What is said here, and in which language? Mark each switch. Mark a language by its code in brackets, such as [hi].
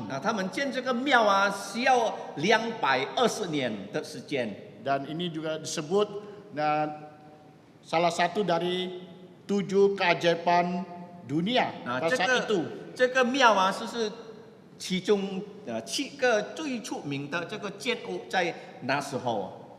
[zh] 那他们建这个庙需要220年的时间。 [id] Dan ini juga disebut salah satu dari 7 keajaiban dunia [zh] 那 [id] pada saat itu. [zh] 这个庙就是其中7个最出名的这个建物，在那时候。